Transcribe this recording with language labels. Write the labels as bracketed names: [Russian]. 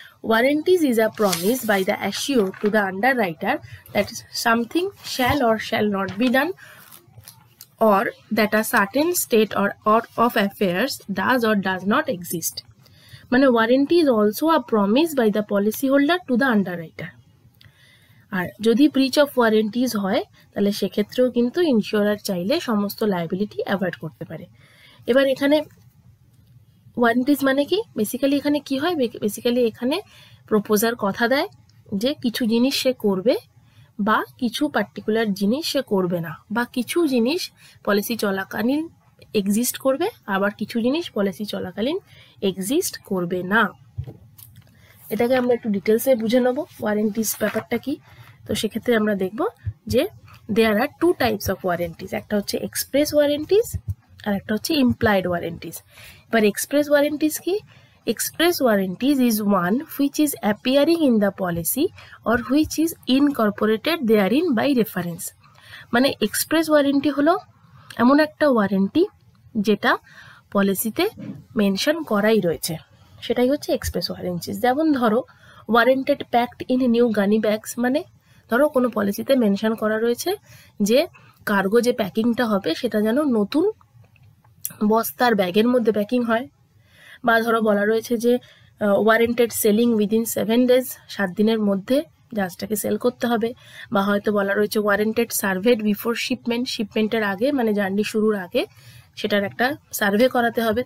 [English] Warranties is a promise by the assured to the underwriter that something shall or shall not be done, or that a certain state or of affairs does or does not exist. [Bangla] মানে [English] warranty is also a promise by the policyholder to the underwriter. [Bangla] আর যদি breach of warranties হয় তাহলে সেক্ষেত্রেও কিন্তু ইনসিওরার চাইলে সমস্ত liability avoid করতে পারে। এবার এখানে ওয়ারেন্টিজ মানে কি, বেসিক্যালি এখানে কি হয়, বেসিক্যালি এখানে প্রপোজার কথা দেয় যে কিছু জিনিস সে করবে বা কিছু পার্টিকুলার জিনিস সে করবে না, বা কিছু জিনিস পলিসি চলাকালীন এক্সিস্ট করবে, আবার কিছু জিনিস পলিসি চলাকালীন এক্সিস্ট করবে না। এটাকে আমরা একটু ডিটেলসে বুঝে নেব ওয়ারেন্টিজ ব্যাপারটা কি। তো সেক্ষেত্রে আমরা দেখব যে [English] there are 2 types of warranties, [Bangla] একটা হচ্ছে এক্সপ্রেস ওয়ারেন্টিজ আর একটা হচ্ছে ইমপ্লাইড ওয়ারেন্টিজ। এবার এক্সপ্রেস ওয়ারেন্টিজ কি, [English] express warranties is one which is appearing in the policy or which is incorporated therein by reference। [Bangla] মানে এক্সপ্রেস ওয়ারেন্টি হলো এমন একটা ওয়ারেন্টি যেটা পলিসিতে মেনশন করাই রয়েছে, সেটাই হচ্ছে এক্সপ্রেস ওয়ারেন্টিজ। যেমন ধরো [English] warranted packed in new gunny bags, [Bangla] মানে ধরো কোনো পলিসিতে মেনশন করা রয়েছে যে কার্গো যে প্যাকিংটা হবে সেটা যেন নতুন বস্তার ব্যাগের মধ্যে প্যাকিং হয়, বা ধরো বলা রয়েছে যে [English] warranted sailing within 7 days, [Bangla] 7 দিনের মধ্যে জাহাজটাকে সেল করতে হবে, বা হয়তো বলা রয়েছে [English] warranted surveyed before shipment, [Bangla] শিপমেন্টের আগে মানে জার্নি শুরুর আগে সেটার একটা সার্ভে করাতে হবে।